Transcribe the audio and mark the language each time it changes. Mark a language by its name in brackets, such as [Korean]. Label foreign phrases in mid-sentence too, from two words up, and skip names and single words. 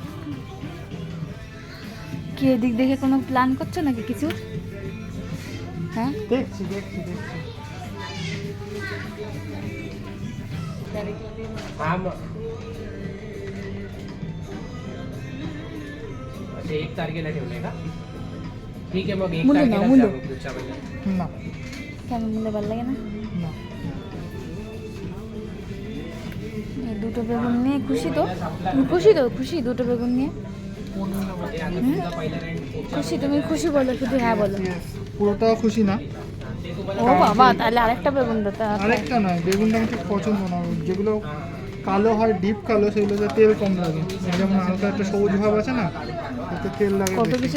[Bangla] কি এদিক দেখে কোনো প্ল্যান করছো নাকি কিছু? হ্যাঁ দেখছি দেখছি দেখছি। [Marathi] अच्छा 1 तारखेला ठेवलंय का? ठीक आहे मग 1 मुलं ना, तारखेला मुलं. जाऊ पुढच्या महिन्यात. [Bangla] না কেন মনে ভালো লাগে না? না, এই দুটো বেগুন নিয়ে খুশি তো? তুমি খুশি তো? খুশি দুটো বেগুন নিয়ে? [Marathi] ते आता तुमचा पहिला रेंट [Bangla] খুশি? তুমি খুশি বলো, শুধু হ্যাঁ বলো। পুরোটাও খুশি না। ও বাবা, তাহলে আরেকটা বেগুন দাও। আরেকটা নয়, বেগুনটা আমার ঠিক পছন্দ না। যেগুলো কালো হয়, ডিপ কালো, সেগুলোতে তেল কম লাগে। যেমন হালকা একটা সবুজ ভাব আছে না, এতে তেল লাগে কত বেশি।